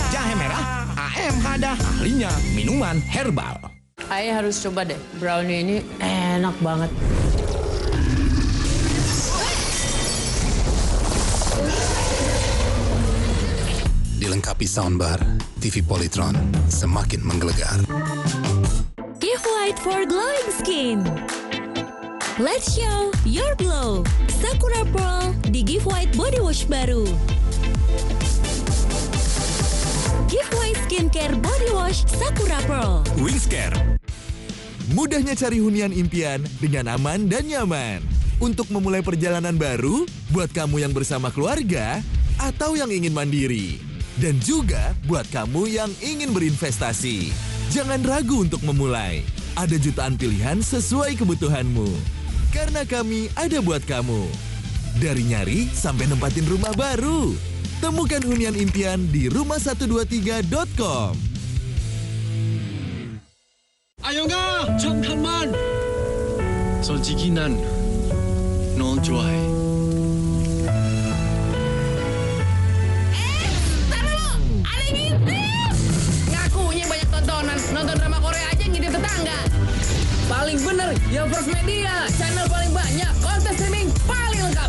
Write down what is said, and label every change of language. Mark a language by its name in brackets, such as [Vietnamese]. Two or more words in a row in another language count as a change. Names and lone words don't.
[Indonesian] Jahe merah, AMH dah ahlinya minuman herbal. Ayah harus coba deh, brownie ini enak banget. Dilengkapi soundbar, TV Polytron semakin menggelegar. [English] Give White for glowing skin. Let's show your glow. [Indonesian] Sakura Pearl di Give White Body Wash baru. Give White Skincare Body Wash Sakura Pearl. Wingscare. Mudahnya cari hunian impian dengan aman dan nyaman. Untuk memulai perjalanan baru, buat kamu yang bersama keluarga atau yang ingin mandiri. Dan juga buat kamu yang ingin berinvestasi. Jangan ragu untuk memulai. Ada jutaan pilihan sesuai kebutuhanmu. Karena kami ada buat kamu. Dari nyari sampai nempatin rumah baru. Temukan hunian impian di rumah123.com. [Korean] Ayo nga, 잠깐만. 솔직히 난 널 좋아해. [Indonesian] Ngakunya banyak tontonan, nonton drama Korea aja ngintip tetangga. Paling bener, ya First Media, channel paling banyak, konten streaming paling lengkap.